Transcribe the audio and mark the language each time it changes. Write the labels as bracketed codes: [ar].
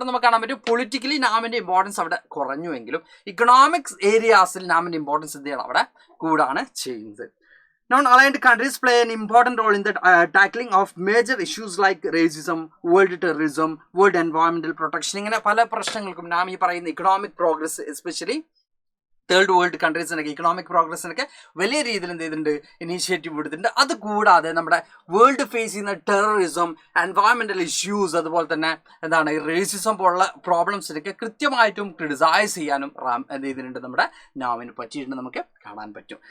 [ml] ഇവിടെ നമുക്ക് കാണാൻ പറ്റും പൊളിറ്റിക്കലി നാമിന്റെ ഇമ്പോർട്ടൻസ് അവിടെ കുറഞ്ഞുവെങ്കിലും ഇക്കണോമിക്സ് ഏരിയാസിൽ നാമിന്റെ ഇമ്പോർട്ടൻസ് എന്ത് ചെയ്യണം, അവിടെ കൂടാണ് ചെയ്യുന്നത്. [en] Non-aligned countries play an important role in the tackling of major issues like racism, world terrorism, world environmental protection. [ml] ഇങ്ങനെ പല പ്രശ്നങ്ങൾക്കും നാം ഈ പറയുന്ന economic progress especially third world കൺട്രീസിനൊക്കെ economic പ്രോഗ്രസിനൊക്കെ വലിയ രീതിയിൽ എന്ത് ചെയ്തിട്ടുണ്ട്, ഇനീഷ്യേറ്റീവ് എടുത്തിട്ടുണ്ട്. അതുകൂടാതെ നമ്മുടെ വേൾഡ് ഫേസ് ചെയ്യുന്ന ടെററിസം, എൻവയോൺമെന്റൽ ഇഷ്യൂസ്, അതുപോലെ തന്നെ എന്താണ് റേസിസം പോലുള്ള പ്രോബ്ലംസിനൊക്കെ കൃത്യമായിട്ടും ക്രിട്ടിസൈസ് ചെയ്യാനും എന്ത് ചെയ്തിട്ടുണ്ട് നമ്മുടെ നാമിന് പറ്റിയിട്ടുണ്ട്, നമുക്ക് കാണാൻ പറ്റും.